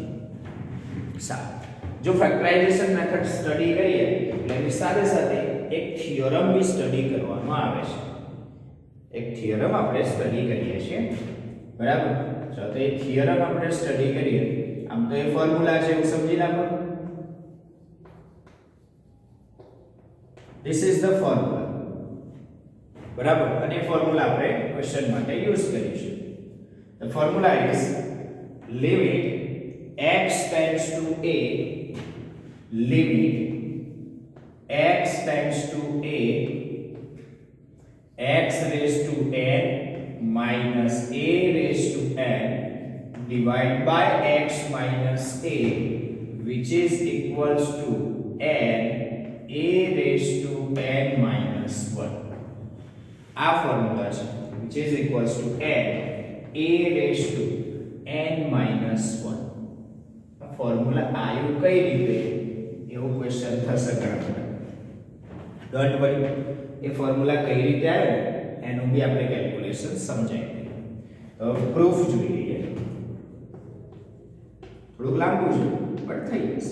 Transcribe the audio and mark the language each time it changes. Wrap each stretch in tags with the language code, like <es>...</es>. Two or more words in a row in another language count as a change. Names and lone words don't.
<gu>સારું, જો</gu> <en>factorization method</en> <gu>સ્ટડી કરીએ એટલે એની સાથે સાથે એક થિયરમ બી સ્ટડી કરવામાં આવે છે. એક થિયરમ આપણે સ્ટડી કરીએ છીએ, બરાબર. તો એ થિયરમ આપણે સ્ટડી કરીએ, આમ તો એ ફોર્મ્યુલા છે એવું સમજી નાખો.</gu> <en>This is the formula,</en> <gu>બરાબર. અને ફોર્મ્યુલા આપણે ક્વેશ્ચન માટે યુઝ કરીશું.</gu> <en>The formula is limit x tends to a, limit x tends to a, x raised to n minus a raised to n divided by x minus a, which is equals to n a raised to n minus 1.</en> <gu>આ ફોર્મ્યુલા છે,</gu> <en>which is equals to n a raised to n minus 1.</en> <gu>આ ફોર્મ્યુલા આવ્યું કઈ રીતે એવો ક્વેશ્ચન થશે ઘણા.</gu> <en>don't worry,</en> <gu>એ ફોર્મ્યુલા કઈ રીતે આવ્યો એનું બી આપણે કેલ્ક્યુલેશન સમજાવી દઈએ. પ્રૂફ જોઈ લઈએ. થોડું લાંબુ છે બટ થઈ જશે.</gu>